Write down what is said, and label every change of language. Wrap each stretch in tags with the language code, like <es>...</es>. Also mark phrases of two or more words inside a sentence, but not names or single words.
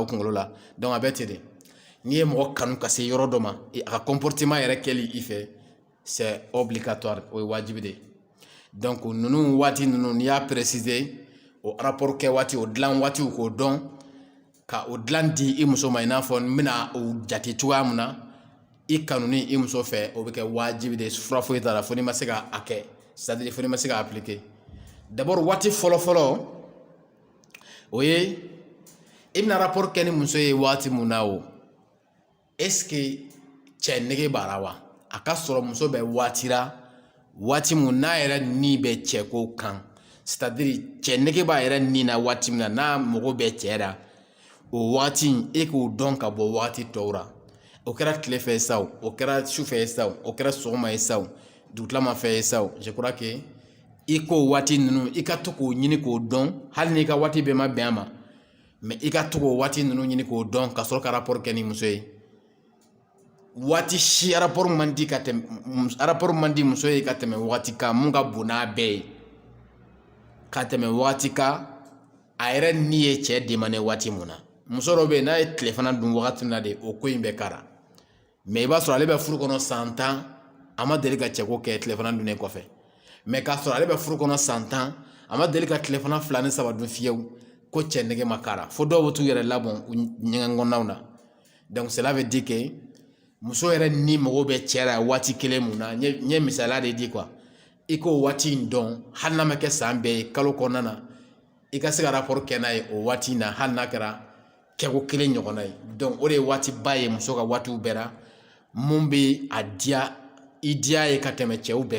<bm>kunkolo la donc a bɛ ten de n'i ye mɔgɔ kanu ka se yɔrɔ dɔ ma a ka comportement yɛrɛ kɛli i fɛ</bm> <fr>c'est obligatoire</fr> <bm>o ye wajibi de donc ninnu waati ninnu n'i y'a préciser o rapport kɛ waati o dilan waatiw k'o dɔn ka o dilan di i muso ma i n'a fɔ n bɛna o jate cogoya min na i kanuni i muso fɛ o bɛ kɛ wajibi de fura foyi t'a la fo n'i ma se k'a kɛ</bm> <fr>c'est à dire</fr> <bm>fo n'i ma se k'a</bm> <fr>appliquer d'abord</fr> <bm>waati fɔlɔ-fɔlɔ o ye i bɛna rapport kɛ ni muso ye waati mun na o est-ce que cɛ nege b'a la wa a ka sɔrɔ muso bɛ waati la waati mun n'a yɛrɛ ni bɛ cɛko kan</bm> <fr>c'est à dire</fr> <bm>cɛ nege b'a yɛrɛ ni na waati min na n'a mago bɛ cɛ la o waati e k'o dɔn ka bɔ waati tɔw la o kɛra tile fɛ sa o kɛra su fɛ sa o kɛra sɔgɔma ye sa dugutilama fɛ ye sa</bm> <fr>je crois que</fr> <bm>i k'o waati ninnu i ka to k'o ɲini k'o dɔn hali n'i ka waati bɛɛ ma bɛn a ma mais i ka to k'o waati ninnu ɲini k'o dɔn ka sɔrɔ ka rapport kɛ ni muso ye waati si rapport man di muso ye ka tɛmɛ waati kan mun ka bon n'a bɛɛ ye ka tɛmɛ waati kan a yɛrɛ ni ye cɛ demandé waati mun na muso dɔ bɛ yen n'a ye tilefana dun wagati min na de o ko in bɛ kara mais i b'a sɔrɔ ale bɛ furu kɔnɔ san 10 a ma deli ka cɛko kɛ tilefana dunnen kɔfɛ mais k'a sɔrɔ ale bɛ furu kɔnɔ san 10 a ma deli ka tilefana 2 ni 3 dun fiyewu ko cɛ nege ma kara fo dɔw bɛ t'u yɛrɛ labɔn ɲɛgɛn kɔnɔnaw na</bm> <fr>donc cela veut dire que</fr> <bm>muso yɛrɛ ni mago bɛ cɛ la waati kelen mun na n ye misaliya de di quoi i k'o waati in dɔn hali n'a ma kɛ san bɛɛ ye kalo kɔnɔna na i ka se ka rapport kɛ n'a ye o waati in na hali n'a kɛra kɛko kelen ɲɔgɔnna ye donc o de ye waati ba ye muso ka waatiw bɛɛ la mun bɛ a diya i diya ye ka tɛmɛ cɛw bɛɛ</bm>